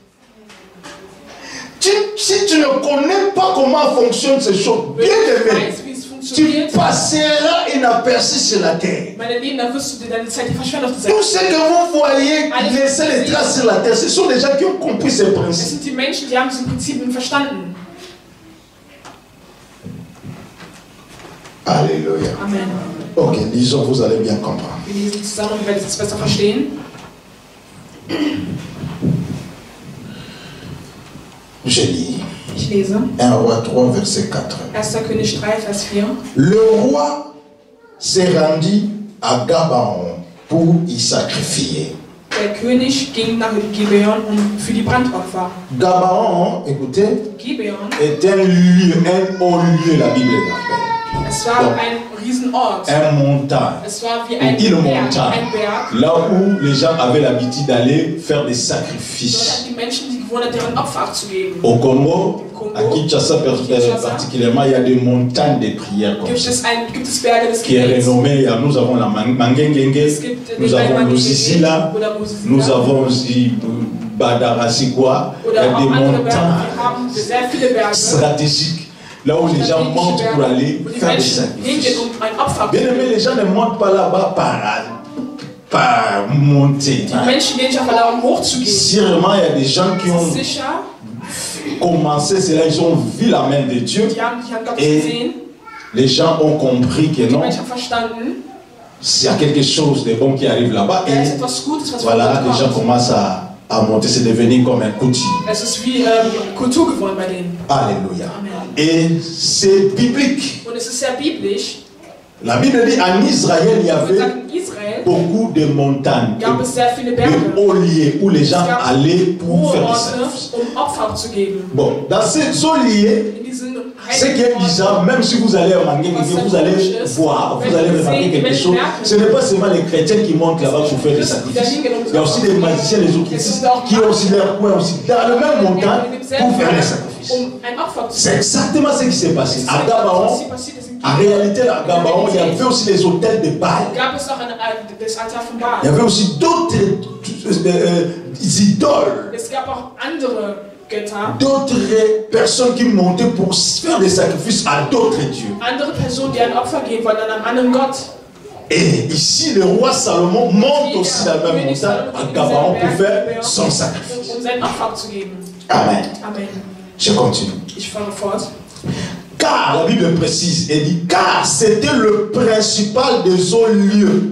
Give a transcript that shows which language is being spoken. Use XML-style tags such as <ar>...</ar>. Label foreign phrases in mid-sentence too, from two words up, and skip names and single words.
<fr>Si tu ne connais pas comment fonctionnent ces choses, bien</fr> <de>Wenn du</de> <fr>aimé,</fr> <de>weißt, wie es</de> <fr>tu</fr> <de>funktioniert,</de> <fr>passeras inaperçu sur la terre.</fr> <de>meine Lieben, dann wirst du dir deine Zeit verschwenden auf dieser</de> <fr>Tout</fr> <de>Erde.</de> <fr>ce que vous voyez laisser les traces sur la terre, ce sont des gens qui ont compris ces</fr> <de>Es</de> <fr>principes.</fr> <de>sind die Menschen, die haben diese Prinzipien verstanden.</de> <fr>Alléluia. Amen. Ok, lisons, vous allez bien comprendre.</fr> <de>Wir lesen zusammen und ihr werdet es besser verstehen.</de> <fr>Je lis</fr> <de>Ich lese</de> <fr>1 Roi 3, verset 4.</fr> <de>1. König 3, Vers 4.</de> <fr>Le roi s'est rendu à Gabaon pour y sacrifier.</fr> <de>Der König ging nach Gibeon für die Brandopfer.</de> <fr>Gabaon, écoutez,</fr> <de>Gibeon,</de> <fr>est un lieu, un haut lieu, la Bible l'appelle.</fr> <de>es war ein Riesenort.</de> <fr>Un montagne.</fr> <de>Es war wie ein</de> <fr>Une</fr> <de>Berg,</de> <fr>montagne.</fr> <de>ein Berg.</de> <fr>Là où les gens avaient l'habitude d'aller faire des</fr> <de>Dort</de> <fr>sacrifices.</fr> <de>hatten die Menschen die Gewohnheit, deren Opfer abzugeben.</de> <fr>Au Congo, à Kinshasa particulièrement, il y a des montagnes de prières comme ça.</fr> <de>Gibt es Berge des</de> <fr>Qui est</fr> <de>Gebets.</de> <fr>renommée, nous avons la Mangengenge,</fr> <de>Es gibt den</de> <fr>nous</fr> <de>Berg</de> <fr>avons</fr> <de>Magengege</de> <fr>Lusisila,</fr> <de>oder Mosisila</de> <fr>nous avons aussi Badarasikwa, il y</fr> <de>oder</de> <fr>a</fr> <de>auch</de> <fr>des</fr> <de>andere Berge. Wir</de> <fr>montagnes</fr> <de>haben sehr viele Berge.</de> <fr>stratégiques, là où les gens montent pour aller</fr> <de>wo die</de> <fr>faire des</fr> <de>Menschen</de> <fr>sacrifices.</fr> <de>hingehen, ein Opfer</de> <fr>Bien aimé, les gens ne montent pas là-bas par monter.</fr> <de>Die Menschen gehen nicht einfach darum, hochzugehen.</de> <fr>Sûrement, il y a des gens qui ont</fr> <de>Sicher,</de> <fr>commencé cela, ils ont vu la main de Dieu.</fr> <de>die haben Gott</de> <fr>Et</fr> <de>gesehen.</de> <fr>les gens ont compris que</fr> <de>Die</de> <fr>non,</fr> <de>Menschen haben verstanden,</de> <fr>s'il y a quelque chose de bon qui arrive là-bas.</fr> <de>da ist</de> <fr>Et</fr> <de>etwas Gutes, was</de> <fr>voilà,</fr> <de>von</de> <fr>les</fr> <de>Gott</de> <fr>gens</fr> <de>kommt.</de> <fr>commencent à monter, c'est devenu comme un coutume.</fr> <de>Es ist wie Kultur geworden bei denen.</de> <fr>Alléluia. Amen. Et c'est biblique.</fr> <de>Und es ist sehr biblisch.</de> <fr>La Bible dit en Israël, il y</fr> <de>Und</de> <fr>avait</fr> <de>sagt, in Israel</de> <fr>beaucoup de montagnes,</fr> <de>gab es sehr viele</de> <fr>de</fr> <de>Berge,</de> <fr>hauts lieux où les gens</fr> <de>Es gab</de> <fr>allaient pour</fr> <de>hohe</de> <fr>faire des</fr> <de>Orte,</de> <fr>sacrifices.</fr> <de>Opfer abzugeben.</de> <fr>Bon, dans ces hauts lieux,</fr> <de>In diesen</de> <fr>ce qui est</fr> <de>heiligen Orten,</de> <fr>bizarre, même si vous allez remarquer, vous allez voir, vous allez remarquer quelque chose, ce n'est pas seulement les chrétiens qui montent là-bas pour faire des sacrifices. Il y a aussi des magiciens, les occultistes, qui ont aussi leur coin aussi, dans le même montagne, pour faire des sacrifices.</fr> <de>ein Opfer zu</de> <fr>C'est exactement ce qui s'est passé. À</fr> <de>was</de> <fr>Gabaon,</fr> <de>hier passiert ist in</de> <fr>en</fr> <de>Gibeon.</de> <fr>réalité, à Gabaon, il y avait aussi les hôtels de Baal.</fr> <de>Gab es auch das Altar von</de> <fr>Il y</fr> <de>Baal.</de> <fr>avait aussi d'autres idoles,</fr> <de>Es gab auch andere Götter,</de> <fr>d'autres personnes qui montaient pour faire des sacrifices à d'autres dieux.</fr> <de>andere Personen, die ein Opfer geben wollten an einem anderen Gott.</de> <fr>Et ici, le roi Salomon monte aussi la même montagne à Gabaon pour faire son sacrifice. Amen. Je continue. Car la Bible précise et dit, car c'était le principal des hauts lieux.</fr>